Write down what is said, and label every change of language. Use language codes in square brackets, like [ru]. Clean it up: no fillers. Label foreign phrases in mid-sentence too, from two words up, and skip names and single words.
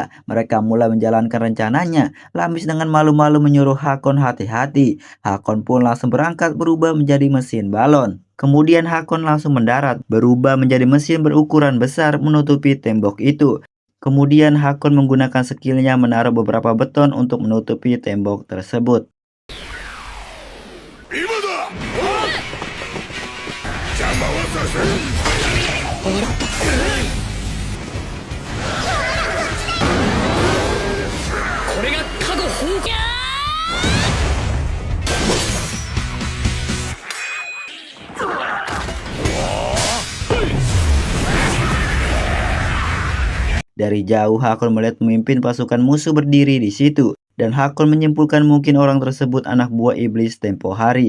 [id] Mereka mulai menjalankan rencananya. Lamis dengan malu-malu menyuruh Hakon hati-hati. Hakon pun langsung berangkat berubah menjadi mesin balon. Kemudian Hakon langsung mendarat, berubah menjadi mesin berukuran besar menutupi tembok itu. Kemudian Hakon menggunakan skillnya menaruh beberapa beton untuk menutupi tembok tersebut. [ja] 今だ邪魔はさせんこれが加護本家 [id] Dari jauh Hakon melihat pemimpin pasukan musuh berdiri di situ, dan Hakon menyimpulkan mungkin orang tersebut anak buah iblis tempo hari.